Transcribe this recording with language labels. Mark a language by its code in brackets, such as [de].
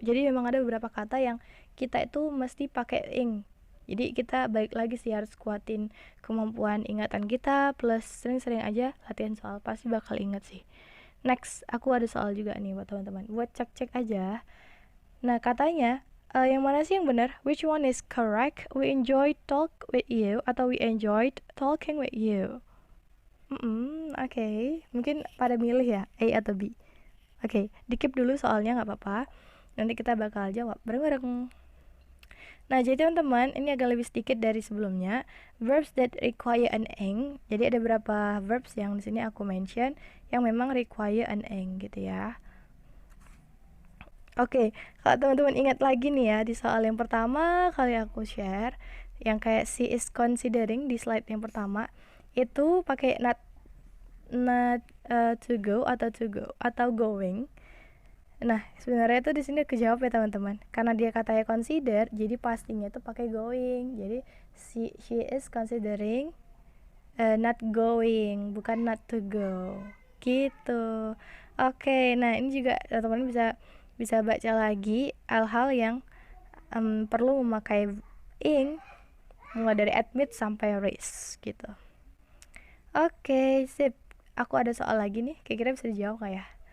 [id] Jadi memang ada beberapa kata yang kita itu mesti pakai ing. Jadi kita balik lagi sih harus kuatin kemampuan ingatan kita, plus sering-sering aja latihan soal, pasti bakal inget sih. Next, aku ada soal juga nih buat teman-teman, buat cek-cek aja. Nah, katanya yang mana sih yang benar? [en] Which one is correct? We enjoyed talk with you [id] atau [en] we enjoyed talking with you? Oke. [id] Mungkin pada milih ya, A atau B. Oke, dikip dulu soalnya nggak apa-apa. Nanti kita bakal jawab bareng-bareng. Nah, jadi teman-teman, ini agak lebih sedikit dari sebelumnya. [en] Verbs that require an ing. [id] Jadi ada beberapa verbs yang di sini aku mention yang memang [en] require an ing [id] gitu ya. Oke, kalau teman-teman ingat lagi nih ya, di soal yang pertama kali aku share, yang kayak [en] she is considering [id] di slide yang pertama, itu pakai [en] not to go [id] atau going. Nah, sebenarnya itu di sini kejawab ya teman-teman. Karena dia katanya consider, jadi pastinya itu pakai going. Jadi [en] she is considering not going, [id] bukan [en] not to go. [id] Gitu. Oke, nah ini juga teman-teman bisa baca lagi hal-hal yang perlu memakai ing, mulai dari admit sampai raise gitu. Oke, sip. Aku ada soal lagi nih, kira-kira bisa dijawab gak ya?